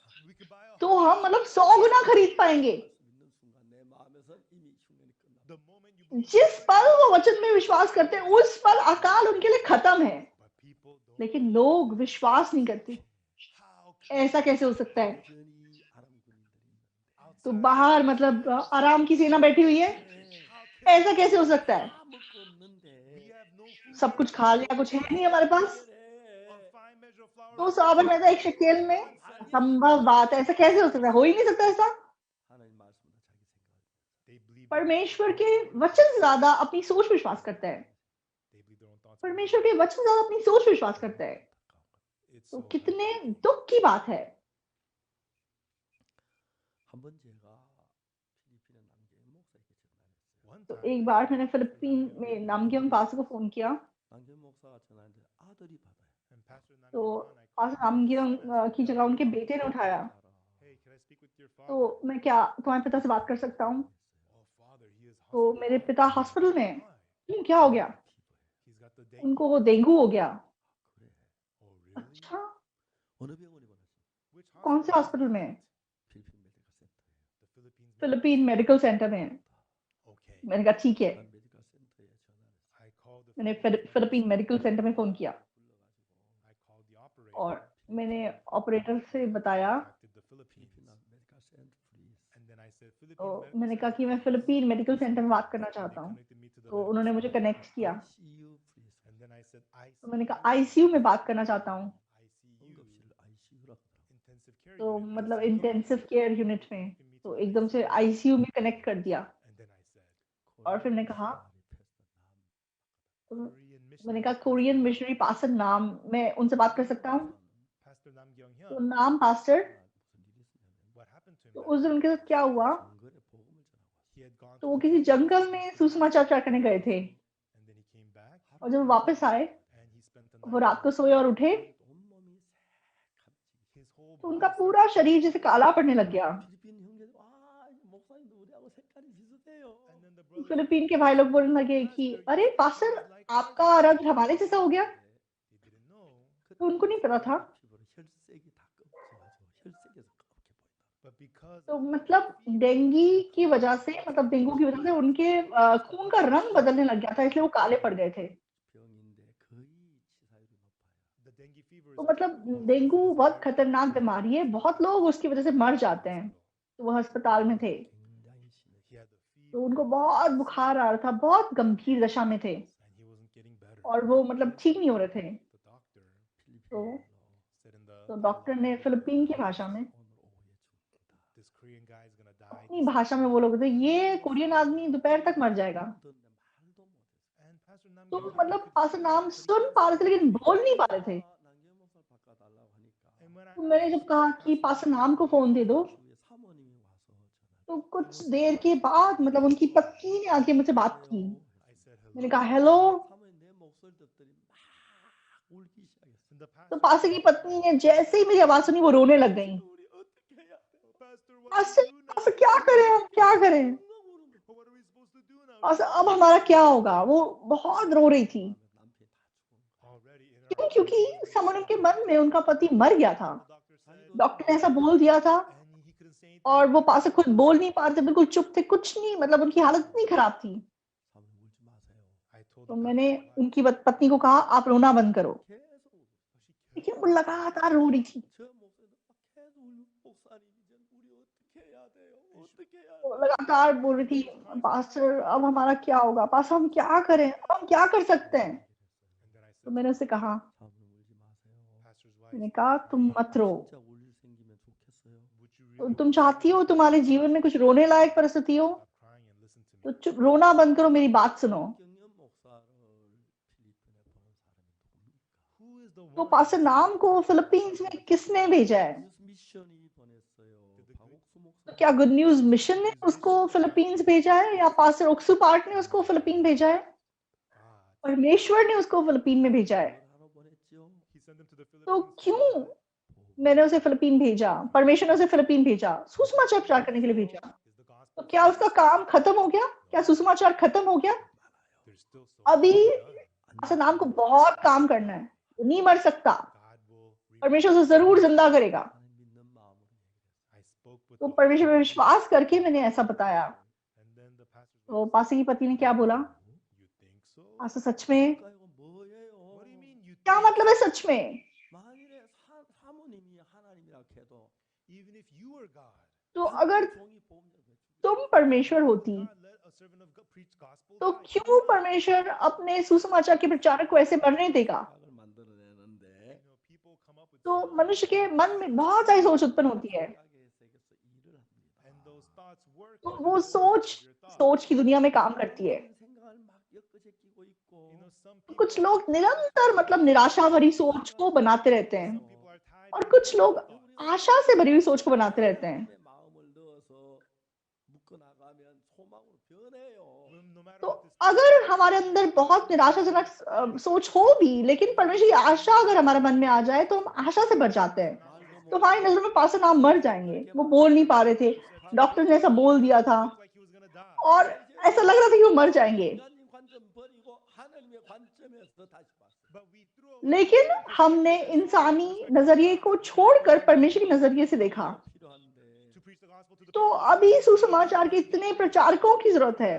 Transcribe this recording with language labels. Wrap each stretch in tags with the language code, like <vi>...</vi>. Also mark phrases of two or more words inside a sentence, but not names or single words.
<en>we could buy a</en> <hi>तो हम मतलब 100 गुना खरीद पाएंगे।</hi> <ko>믿는 순간 내 마음에서 이미 흉년이 끝나.</ko> <en>the moment you believe</en> <hi>जिस पल वो वचन में विश्वास करते हैं, उस पल अकाल उनके लिए खत्म है।</hi> <en>but people don't</en> <hi>लेकिन लोग विश्वास नहीं करते। ऐसा कैसे हो सकता है?</hi> <ko>여전히 아람 군인들이 있는데</ko> <hi>तो बाहर मतलब आराम की सेना बैठी हुई है, ऐसा कैसे हो सकता है?</hi> <ko>다 먹고 없는데</ko> <hi>सब कुछ खा लिया, कुछ है नहीं हमारे पास। तो सावन में</hi> <en>They</en> <hi>एक शकेल में संभव बात है, ऐसा कैसे हो सकता है? हो ही नहीं सकता ऐसा।</hi> <ko>하나님 말씀보다 자기 생각</ko> <en>believe</en> <hi>परमेश्वर के वचन से ज्यादा अपनी सोच विश्वास करता है।</hi> <en>they believe their own thoughts.</en> <hi>परमेश्वर के वचन से ज्यादा अपनी सोच विश्वास करता है।</hi> <en>It's</en> <hi>तो</hi> <en>so</en> <hi>कितने दुख की बात है।</hi> <ko>한번 제가 필리핀의 남경의 목사에게 전화했어요.</ko> <en>one</en> <hi>तो</hi> <en>time</en> <hi>एक बार मैंने फिलिपीन में नामग्योंग पास्टर को फोन किया।</hi> <ko>남경 목사가 전화했는데 아들이 받아요.</ko> <en>and Pastor</en> <hi>तो</hi> <en>Namgyong, I</en> <hi>पास्टर नामग्योंग की जगह उनके बेटे ने उठाया।</hi> <en>hey, can I speak with your</en> <hi>तो</hi> <en>father?</en> <hi>मैं क्या तुम्हारे पिता से बात कर सकता हूँ?</hi> <en>Oh, father, he is</en> <hi>तो मेरे</hi> <en>hospitalized.</en> <hi>पिता हॉस्पिटल में।</hi> <en>Why?</en> <hi>क्यों, क्या हो गया?</hi> <en>He's got the dengue.</en> <hi>उनको वो डेंगू हो गया।</hi> <ko>그래.</ko> <en>Oh, really?</en> <hi>अच्छा,</hi> <ko>어느 병원에 보냈어?</ko> <en>Which</en> <hi>कौन से</hi> <en>hospital?</en> <hi>हॉस्पिटल में?</hi> <ko>필리핀 메디컬 센터예요.</ko> <en>The Philippines.</en> <hi>फिलिपीन मेडिकल सेंटर में।</hi> <en>Okay.</en> <hi>मैंने कहा ठीक है।</hi> <ko>난 메디컬 센터에 전화를</ko> <en>I called the</en> <hi>मैंने</hi> <en>Philippines</en> <hi>फिलिपीन मेडिकल सेंटर में फोन किया</hi> <ko>불러가지고</ko> <en>I called the operator.</en> <hi>और मैंने ऑपरेटर से बताया।</hi> <en>Contacted the Philippines. Philippine Medical Center please. And then I said,</en> <hi>तो</hi> <en>Philippines</en> <hi>मैंने</hi> <en>medical</en> <hi>कहा कि मैं</hi> <en>center,</en> <hi>फिलिपीन मेडिकल सेंटर में बात करना</hi> <en>please.</en> <hi>चाहता</hi> <en>They</en> <hi>हूँ।</hi> <en>connected me to the</en> <hi>तो</hi> <en>medical</en> <hi>उन्होंने मुझे</hi> <en>center.</en> <hi>कनेक्ट किया।</hi> <en>ICU please. And then I said,</en> <hi>तो मैंने कहा</hi> <en>ICU.</en> <hi>आईसीयू में बात करना चाहता हूँ।</hi> <en>ICU.</en> <ko>응급실 ICU라고 하더라고요.</ko> <en>Intensive care</en> <hi>तो</hi> <en>unit.</en> <hi>मतलब</hi> <en>ICU. intensive care unit</en> <hi>में।</hi> <en>Connected me</en> <hi>तो</hi> <en>to</en> <hi>एकदम से</hi> <en>ICU.</en> <hi>आईसीयू में कनेक्ट कर दिया।</hi> <en>And then I said,</en> <hi>और फिर मैंने कहा,</hi> <en>Korean</en> <hi>मैंने</hi> <en>missionary</en> <hi>कहा</hi> <en>Korean missionary pastor</en> <hi>नाम, मैं उनसे बात कर सकता हूँ?</hi> <en>Pastor Namgyong</en> <hi>तो</hi> <en>Hyun.</en> <hi>नाम पास्टर।</hi> <en>What happened to him?</en> <hi>तो</hi> <en>that</en> <hi>उस दिन</hi> <en>day?</en> <hi>उनके साथ क्या हुआ?</hi> <ko>정글에 복음을 전하고</ko> <en>He had gone</en> <hi>तो</hi> <en>to</en> <hi>वो</hi> <en>the</en> <hi>किसी</hi> <en>jungle</en> <hi>जंगल में सुसमाचार करने गए थे</hi> <en>and then he came back</en> <hi>और जब वो वापस आए</hi> <en>and he spent the</en> <hi>वो</hi> <en>night.</en> <hi>रात को सोए और उठे</hi> <ko>온몸이 새카매지고</ko> <en>His whole</en> <hi>तो उनका</hi> <en>body</en> <hi>पूरा शरीर जैसे काला पड़ने लग गया।</hi> <ko>필리핀 형제들 아 목사님도 우리하고 색깔이 비슷해요.</ko> <en>and then the brother</en> <hi>फिलिपीन के भाई लोग बोलने लगे कि अरे पास्टर आपका रंग हमारे जैसा हो गया।</hi> <en>they didn't know,</en> <hi>तो उनको नहीं पता था।</hi> <ko>피부로 혈색이 다 검증하죠. 혈색에서 검게 보인다.</ko> <en>but because</en> <hi>तो मतलब डेंगी की वजह से, मतलब डेंगू की वजह से उनके खून का रंग बदलने लग गया था, इसलिए वो काले पड़ गए थे।</hi> <ko>병인데 거의 치사율이 높아요.</ko> <en>the dengue fever</en> <hi>तो</hi> <en>is</en> <hi>मतलब डेंगू बहुत खतरनाक बीमारी है, बहुत लोग उसकी वजह से मर जाते हैं। तो वो अस्पताल में थे,</hi> <ko>굉장히 심해.</ko> <en>he had the</en> <hi>तो</hi> <en>fever</en> <hi>उनको बहुत बुखार आ रहा था, बहुत गंभीर दशा में थे</hi> <en>and he wasn't getting better.</en> <hi>और वो मतलब ठीक नहीं हो रहे थे।</hi> <en>The doctor</en> <hi>तो</hi> <en>said in the</en> <hi>तो डॉक्टर ने फिलिपीन की भाषा में,</hi> <ko>오늘 오후에 죽는다.</ko> <en>this Korean guy is gonna die.</en> <hi>अपनी भाषा में वो लोग थे, ये कोरियन आदमी दोपहर तक मर जाएगा।</hi> <ko>듣는데 말도 못했어요.</ko> <en>And Pastor</en> <hi>तो</hi> <en>Namgyong</en> <hi>मतलब पास्टर नाम सुन पा रहे थे लेकिन बोल नहीं पा रहे थे।</hi> <ko>남경 목사 바꿔달라고 하니까</ko> <en>and when I</en> <hi>तो मैंने जब कहा कि पास्टर नाम को फोन दे दो,</hi> <ko>주위에 사모님이 와서 전화를</ko> <hi>तो कुछ देर के बाद मतलब उनकी पत्नी ने आके मुझसे बात की।</hi> <en>I said</en> <hi>मैंने</hi> <en>hello.</en> <hi>कहा हेलो।</hi> <ko>사모님 내 목소리 듣더니 막 울기 시작했어.</ko> <en>And the</en> <hi>तो</hi> <en>pastor,</en> <hi>पास्टर की पत्नी ने जैसे ही मेरी आवाज सुनी वो रोने लग गई।</hi> <ko>우리 어떻게 해야 돼?</ko> <en>Pastor, what do</en> <hi>पास्टर</hi> <en>we do now?</en> <hi>पास्टर क्या करें, हम क्या करें? What are we supposed to do now? पास्टर अब हमारा क्या होगा? वो बहुत रो रही थी।</hi> <ko>남편이 다 죽은</ko> <en>Already in her</en> <hi>क्यों?</hi> <en>heart,</en> <hi>क्योंकि</hi> <en>her husband</en> <hi>समन</hi> <en>was</en> <hi>उनके</hi> <en>dead.</en> <hi>मन में उनका पति मर गया था।</hi> <en>The doctor said,</en> <hi>डॉक्टर ने ऐसा बोल दिया था</hi> <en>and he couldn't say anything.</en> <hi>और वो पास्टर खुद बोल नहीं पा रहे थे, बिल्कुल चुप थे, कुछ नहीं, मतलब उनकी हालत इतनी खराब थी।</hi> <ko>사모님 울지 마세요.</ko> <en>I told</en> <hi>तो</hi> <en>the</en> <hi>मैंने</hi> <en>pastor, why?</en> <hi>उनकी पत्नी को कहा आप रोना बंद करो,</hi> <ko>계속 울고</ko> <en>She</en> <hi>लेकिन</hi> <en>kept</en> <hi>वो लगातार रो रही थी।</hi> <ko>저 목소리도 막 계속 울고 목사님 이제 우리 어떻게 해야 돼요? 어떻게 해야</ko> <hi>वो</hi> <ko>돼요?</ko> <hi>लगातार बोल रही थी पास्टर अब हमारा क्या होगा, पास्टर हम क्या करें, अब हम क्या कर सकते हैं।</hi> <en>And then I</en> <hi>तो</hi> <en>said,</en> <hi>मैंने उससे कहा,</hi> <ko>사모님 울지 마세요.</ko> <en>pastor's wife,</en> <hi>मैंने कहा तुम मत रो।</hi> <ko>진짜 울일 생기면 좋겠어요.</ko> <en>would you</en> <hi>तो</hi> <en>really</en> <hi>तुम चाहती हो तुम्हारे जीवन में कुछ रोने लायक परिस्थिति हो</hi> <en>stop crying and listen to</en> <hi>तो</hi> <en>me?</en> <hi>चुप, रोना बंद करो, मेरी बात सुनो।</hi> <ko>경연 목사를 필리핀에 보낸 사람이 누굽니까?</ko> <en>Who is the</en> <hi>तो</hi> <en>one?</en> <hi>पास्टर नाम को फिलीपींस में किसने भेजा है?</hi> <ko>뉴스 미션이 보냈어요. 박옥수</ko> <hi>तो</hi> <ko>목사.</ko> <hi>क्या गुड न्यूज मिशन ने उसको फिलीपींस भेजा है या पास्टर ओक्सू पार्ट ने उसको फिलीपीन भेजा है?</hi> <en>God.</en> <hi>परमेश्वर ने उसको फिलीपीन में भेजा है।</hi> <ko>뭘 하러 보냈죠?</ko> <en>He sent them to the</en> <hi>तो</hi> <en>Philippines.</en> <hi>क्यों मैंने उसे फिलीपीन भेजा, परमेश्वर ने उसे फिलीपीन भेजा, सुसमाचार प्रचार करने के लिए भेजा।</hi> <en>Is the gospel</en> <hi>तो क्या उसका काम खत्म हो गया? क्या सुसमाचार खत्म हो गया?</hi> <en>there's still so</en> <hi>अभी</hi> <en>much to be done.</en> <hi>पास्टर नाम को बहुत काम करना है, वो नहीं मर सकता,</hi> <en>God will</en> <hi>परमेश्वर उसे जरूर जिंदा करेगा।</hi> <ko>하나님 믿는 마음으로 얘기했어요.</ko> <en>I spoke with</en> <hi>तो</hi> <en>the</en> <hi>परमेश्वर पे</hi> <en>Philippines,</en> <hi>विश्वास करके मैंने ऐसा बताया।</hi> <en>and then the pastor's</en> <hi>तो</hi> <en>wife</en> <hi>पास्टर की पत्नी ने क्या बोला?</hi> <en>said, you think so?</en> <hi>पास्टर सच में?</hi> <ko>그러니까 이거 뭐예요?</ko> <en>What do you mean you</en> <hi>क्या मतलब है सच में?</hi> <ko>만일에 사모님이 하나님이라 해도</ko> <en>even if you were God,</en> <hi>तो</hi> <ko>한</ko> <hi>अगर</hi> <ko>종이 복음자 왜 죽여?</ko> <hi>तुम परमेश्वर होती</hi> <en>God let a servant of God preach gospel.</en> <hi>तो</hi> <en>die.</en> <hi>क्यों परमेश्वर अपने सुसमाचार के प्रचारक को ऐसे मरने देगा?</hi> <ko>생각을 만들어내는데</ko> <en>You know, people come up with</en> <hi>तो</hi> <en>so</en> <hi>मनुष्य के मन में बहुत सारी सोच उत्पन्न होती है,</hi> <ko>생각의 세계에서 일을 합니다.</ko> <en>and those thoughts work.</en> <hi>तो</hi> <en>in</en> <hi>वो</hi> <en>the</en> <hi>सोच</hi> <en>world of your thoughts.</en> <hi>सोच की दुनिया में काम करती है।</hi> <ko>그런 생각을 막 엮어제끼고 있고</ko> <en>You know, some people</en> <hi>कुछ लोग निरंतर मतलब निराशा भरी सोच को बनाते रहते हैं,</hi> <en>some people are tied</en> <hi>और</hi> <en>to</en> <hi>कुछ लोग</hi> <en>thoughts.</en> <hi>आशा से भरी हुई सोच को बनाते रहते हैं।</hi> <ko>하나님의 마음을 넣어서 묶어나가면 소망으로 변해요.</ko> <en>No matter</en> <hi>तो</hi> <en>what this</en> <hi>अगर हमारे अंदर बहुत निराशाजनक सोच हो भी, लेकिन परमेश्वर की आशा अगर हमारे मन में आ जाए तो हम आशा से भर जाते हैं। तो हमारी नजर में पास्टर नाम मर जाएंगे, वो बोल नहीं पा रहे थे, डॉक्टर ने ऐसा बोल दिया था</hi> <en>looked like he was gonna die.</en> <hi>और ऐसा लग रहा था कि वो मर जाएंगे,</hi> <ko>인간님 관점 버리고 하나님의 관점에서 다시 봤어요.</ko> <en>But we threw away</en> <hi>लेकिन हमने इंसानी नजरिए को छोड़कर परमेश्वर के नजरिए से देखा।</hi> <ko>필요한데</ko> <en>to preach the gospel to the</en> <hi>तो</hi> <en>people.</en> <hi>अभी सुसमाचार के इतने प्रचारकों की जरूरत है।</hi>